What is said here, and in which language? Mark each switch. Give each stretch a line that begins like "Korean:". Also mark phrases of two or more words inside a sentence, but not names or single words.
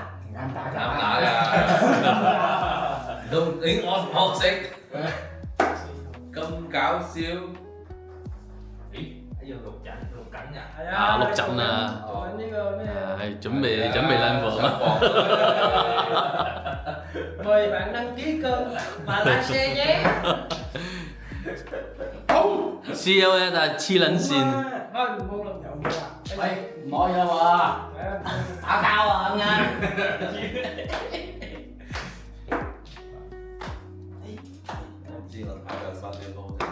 Cantonese: 啱打啱打㗎，唔通你我識咁搞笑？喺度錄緊㗎。係啊錄緊啊做緊呢個咩？係準備冷房啊！
Vietnamese: mời bạn đăng ký kênh và like share nhé.
Cantonese: CLS 啊，黐撚線。
Vietnamese: Thôi đừng buông lòng.
Cantonese: 有冇啊？喂，唔可以啦喎！打交啊咁樣。我知我打咗3隻波。